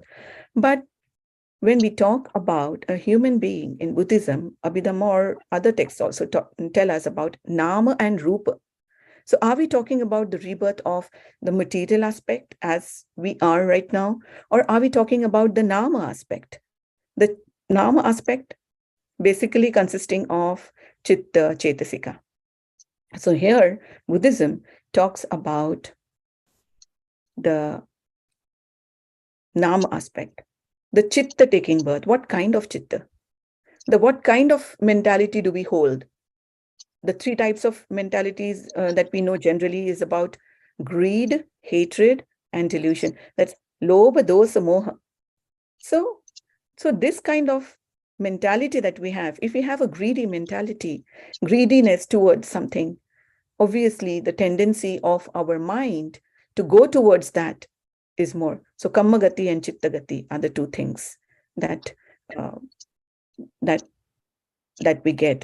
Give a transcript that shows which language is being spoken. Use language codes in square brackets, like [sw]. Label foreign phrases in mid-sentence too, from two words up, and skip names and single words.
[en] But when we talk about a human being in Buddhism, Abhidhamma or other texts also tell us about nama and rupa. So are we talking about the rebirth of the material aspect as we are right now? Or are we talking about the nama aspect? The nama aspect basically consisting of [pi] chitta, chetasika. [en] So here, Buddhism talks about the nama aspect, the chitta taking birth. What kind of chitta? what kind of mentality do we hold? The three types of mentalities that we know generally is about greed, hatred, and delusion. [pi] That's lobha, dosa, moha. [en] So this kind of mentality that we have, if we have a greedy mentality, greediness towards something, obviously the tendency of our mind to go towards that is more. So [pi] kamma gati [en] and [pi] chitta gati [en] are the two things that that we get.